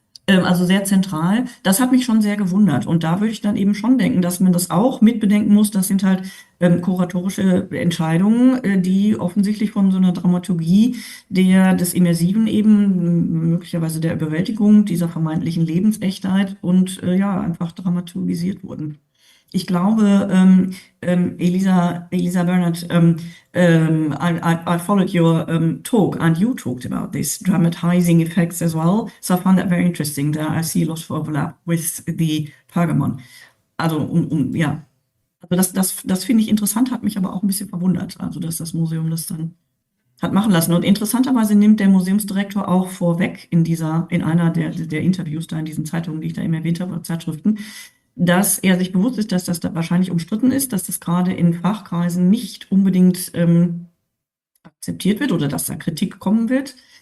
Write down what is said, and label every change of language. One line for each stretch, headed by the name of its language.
German: Also sehr zentral. Das hat mich schon sehr gewundert. Und da würde ich dann eben schon denken, dass man das auch mitbedenken muss. Das sind halt kuratorische Entscheidungen, die offensichtlich von so einer Dramaturgie des Immersiven eben, möglicherweise der Überwältigung dieser vermeintlichen Lebensechtheit und einfach dramaturgisiert wurden. Ich glaube,
English: Elisa Bernhardt, I followed your talk and you talked about this dramatizing effects as well. So I found that very interesting. That I see a lot of overlap with the Pergamon.
German: Also, also das finde ich interessant, hat mich aber auch ein bisschen verwundert. Also, dass das Museum das dann hat machen lassen. Und interessanterweise nimmt der Museumsdirektor auch vorweg in einer der Interviews da in diesen Zeitungen, die ich da eben erwähnt habe, oder Zeitschriften, dass er sich bewusst ist, dass das da wahrscheinlich umstritten ist, dass das gerade in Fachkreisen nicht unbedingt akzeptiert wird oder dass da Kritik kommen wird.